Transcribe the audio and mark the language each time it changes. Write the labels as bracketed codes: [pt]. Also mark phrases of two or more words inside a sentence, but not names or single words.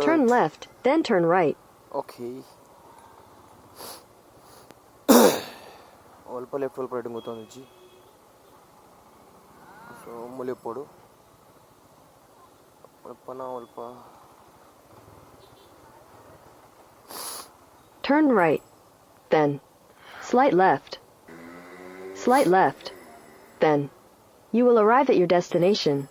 [en] turn left then turn right [tcy] ಓಕೆ ಅಲ್ಪ ಲೆಫ್ಟ್ ಅಲ್ಪ ರೈಟ್ ಗೊತ್ತೊಂದಿಜ್ಜಿ ಸೊ ಮುಲಿಪೋಡು ಅಲ್ಪ [en] turn right then slight left then you will arrive at your destination.